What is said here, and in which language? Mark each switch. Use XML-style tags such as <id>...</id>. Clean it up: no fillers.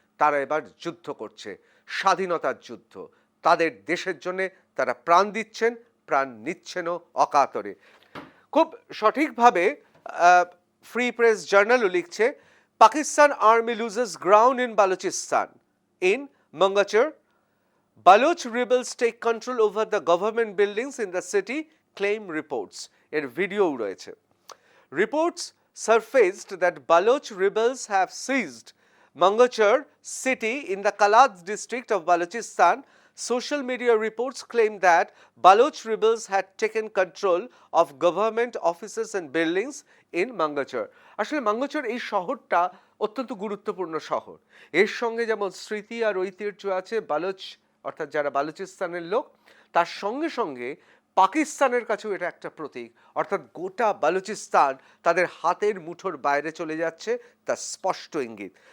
<bn>তারা এবার যুদ্ধ করছে, স্বাধীনতার যুদ্ধ। তাদের দেশের জন্য তারা প্রাণ দিচ্ছেন, প্রাণ নিচ্ছেনও অকাতরে। খুব সঠিকভাবে ফ্রি প্রেস জার্নালও লিখছে,</bn> <en>Pakistan army loses ground in Balochistan. In Mangachar, Baloch rebels take control over the government buildings in the city, claim reports.</en> <bn>এর ভিডিও রয়েছে।</bn> <en>Reports surfaced that Baloch rebels have seized Mangachar city in the Kalad district of Balochistan. Social media reports claim that Baloch rebels had taken control of government offices and buildings in Mangachar.</en> <bn>আসলে মাঙ্গচর এই শহরটা অত্যন্ত গুরুত্বপূর্ণ শহর। এর সঙ্গে যেমন স্মৃতি আর ঐতিহ্য আছে বালুচ, অর্থাৎ যারা বালুচিস্তানের লোক, তার সঙ্গে সঙ্গে পাকিস্তানের কাছেও এটা একটা প্রতীক, অর্থাৎ গোটা বালুচিস্তান তাদের হাতের মুঠোর বাইরে চলে যাচ্ছে, তার স্পষ্ট ইঙ্গিত।</bn>